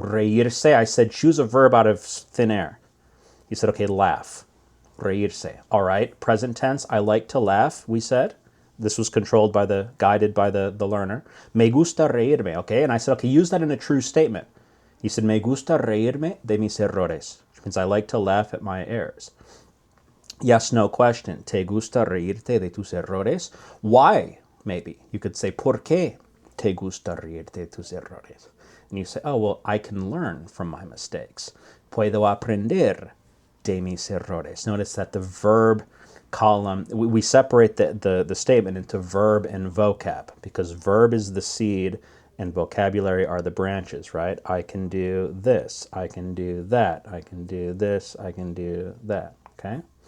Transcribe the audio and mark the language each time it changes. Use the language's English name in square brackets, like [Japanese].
[English] Reírse, I said choose a verb out of thin air. He said, okay, laugh. Reírse. All right, present tense, I like to laugh, we said. This was guided by the learner. [Spanish] Me gusta reírme, [English] okay? And I said, okay, use that in a true statement. He said, [Spanish] me gusta reírme de mis errores. [English] Means I like to laugh at my errors. Yes, no question. [Spanish] ¿Te gusta reírte de tus errores? [English] Why? Maybe. You could say, [Spanish] ¿por qué te gusta reírte de tus errores? [English] And you say, oh, well, I can learn from my mistakes. [Spanish] Puedo aprender de mis errores. [English] Notice that the verb column, we separate the statement into verb and vocab, because verb is the seed and vocabulary are the branches, right? I can do this, I can do that, I can do this, I can do that, okay?